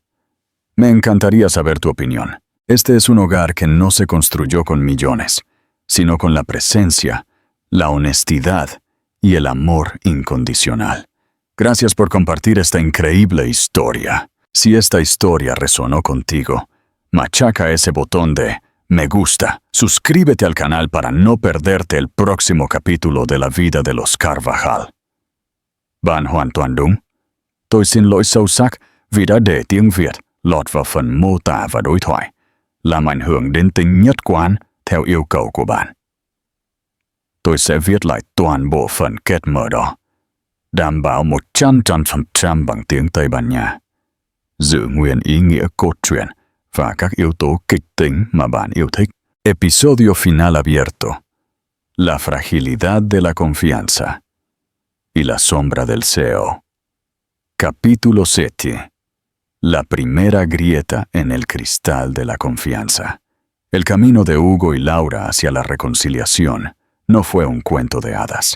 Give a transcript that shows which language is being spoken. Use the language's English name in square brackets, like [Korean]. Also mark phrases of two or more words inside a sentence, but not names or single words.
[Spanish] Me encantaría saber tu opinión. Este es un hogar que no se construyó con millones, sino con la presencia, la honestidad y el amor incondicional. Gracias por compartir esta increíble historia. Si esta historia resonó contigo, machaca ese botón de me gusta. Suscríbete al canal para no perderte el próximo capítulo de la vida de los Carvajal. [Vietnamese] Bạn hoàn toàn đúng. Tôi xin lỗi sâu sắc vì đã để tiếng Việt lọt vào phần mô tả và đối thoại, làm ảnh hưởng đến tính nhất quán theo yêu cầu của bạn. Tôi sẽ viết lại toàn bộ phần kết mở đó, đảm bảo 100% bằng tiếng Tây Ban Nha, giữ nguyên ý nghĩa cốt truyện và các yếu tố kịch tính mà bạn yêu thích. [Spanish] Episodio final abierto. La fragilidad de la confianza y la sombra del CEO. Capítulo 7. La primera grieta en el cristal de la confianza. El camino de Hugo y Laura hacia la reconciliación no fue un cuento de hadas.